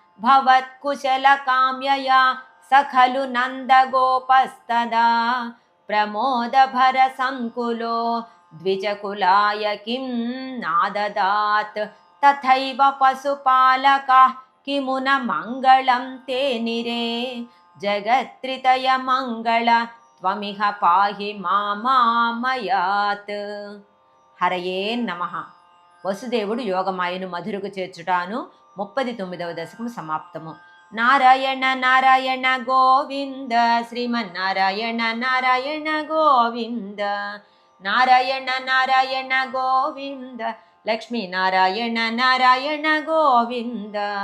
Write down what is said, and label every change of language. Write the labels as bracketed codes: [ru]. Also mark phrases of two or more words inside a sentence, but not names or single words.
[sa] भवत्कुशलकाम्यया स खलु नन्दगोपस्तदा प्रमोदभरसङ्कुलो द्विजकुलाय किं नाददात् तथैव पशुपालकाः किमु न मङ्गलं ते निरे जगत्त्रितयमङ्गल त्वमिह पाहि मामामयात् హరయే నమః. [te] వసుదేవుడు యోగమాయను మధురకు చేర్చుటాను 39వ దశకము సమాప్తము. [sa] నారాయణ నారాయణ గోవింద శ్రీమన్నారాయణ నారాయణ గోవింద నారాయణ నారాయణ గోవింద లక్ష్మీనారాయణ నారాయణ గోవింద.